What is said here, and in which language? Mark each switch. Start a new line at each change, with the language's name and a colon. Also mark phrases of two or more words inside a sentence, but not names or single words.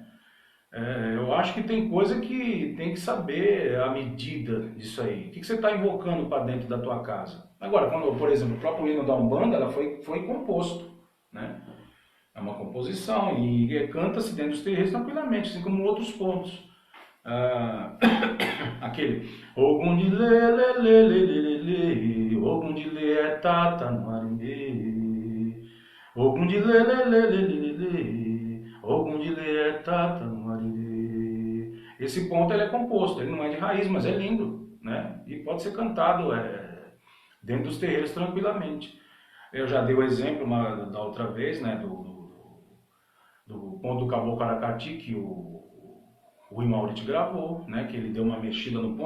Portuguese: Eu acho que tem coisa que tem que saber a medida disso aí. O que você está invocando para dentro da tua casa? Agora, quando, por exemplo, o próprio hino da Umbanda, ela foi composto, né? É uma composição e canta-se dentro dos terreiros tranquilamente, assim como outros pontos. Aquele Ogum de lê, lê, lê, lê, lê, lê, Ogum de lê é tata no arimê, Ogum de lê, lê, lê, lê, lê, lê, Ogum de lê é tata no arimê. Esse ponto ele é composto, ele não é de raiz, mas é lindo, né? E pode ser cantado dentro dos terreiros tranquilamente. Eu já dei o exemplo da outra vez, né, do ponto do Caboclo Aracati, que o Imaurite gravou, né, que ele deu uma mexida no ponto.